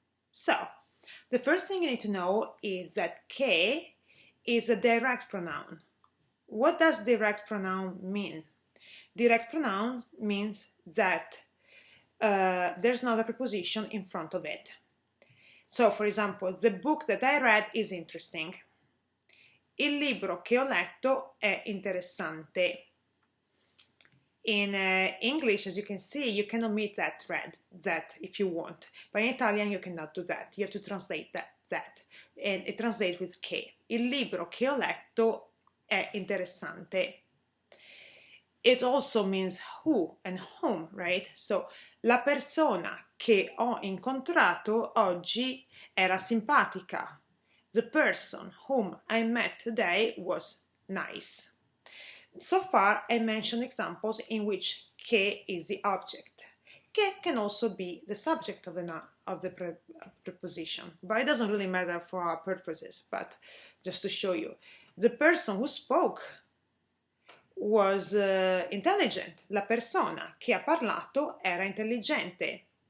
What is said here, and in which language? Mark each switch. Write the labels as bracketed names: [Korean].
[English] So, the first thing you need to know is that che is a direct pronoun. What does direct pronoun mean? Direct pronoun means that there's not a preposition in front of it. So, for example, the book that I read is interesting. [Italian] Il libro che ho letto è interessante. [English] In English, as you can see, you can omit that if you want. But in Italian, you cannot do that. You have to translate that. And it translates with che. [Italian] Il libro che ho letto è interessante. [English] It also means who and whom, right? [Italian] So, la persona che ho incontrato oggi era simpatica. [English] The person whom I met today was nice. So far, I mentioned examples in which che is the object. Che can also be the subject of the preposition, but it doesn't really matter for our purposes, but just to show you. The person who spoke was intelligent. [Italian] La persona che ha parlato era intelligente.